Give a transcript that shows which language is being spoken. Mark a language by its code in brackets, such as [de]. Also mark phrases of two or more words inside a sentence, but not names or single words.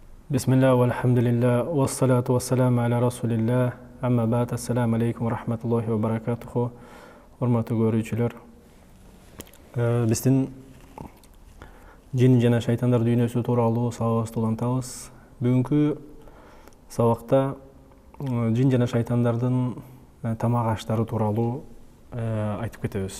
[ar] بسم الله، والحمد لله، والصلاة والسلام على رسول الله، أما بعد، السلام عليكم رحمة الله وبركاته. [ky] Урматтуу көрүүчүлөр, биздин жин жана шайтандар дүйнөсү тууралуу сабагыбызды улантабыз. Бүгүнкү сабакта жин жана шайтандардын тамак аштары тууралуу айтып кетебиз.